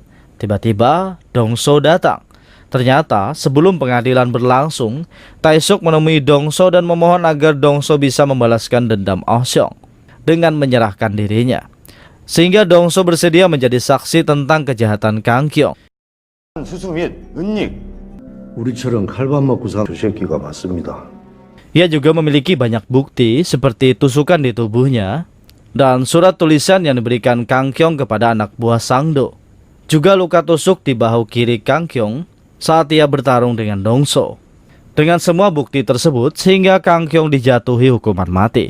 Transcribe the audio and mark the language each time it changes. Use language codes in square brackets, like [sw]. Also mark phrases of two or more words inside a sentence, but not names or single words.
[id] Tiba-tiba Dongso datang. Ternyata sebelum pengadilan berlangsung, Taesuk menemui Dongso dan memohon agar Dongso bisa membalaskan dendam Oh Seong dengan menyerahkan dirinya. Sehingga Dongso bersedia menjadi saksi tentang kejahatan Kang Kyung. [ko] 수수 및 은닉. 우리처럼 칼밥 먹고 산 저 새끼가 맞습니다. [id] Ia juga memiliki banyak bukti seperti tusukan di tubuhnya dan surat tulisan yang diberikan Kang Kyung kepada anak buah Sangdo. Juga luka tusuk di bahu kiri Kang Kyung saat ia bertarung dengan Dongso. Dengan semua bukti tersebut sehingga Kang Kyung dijatuhi hukuman mati.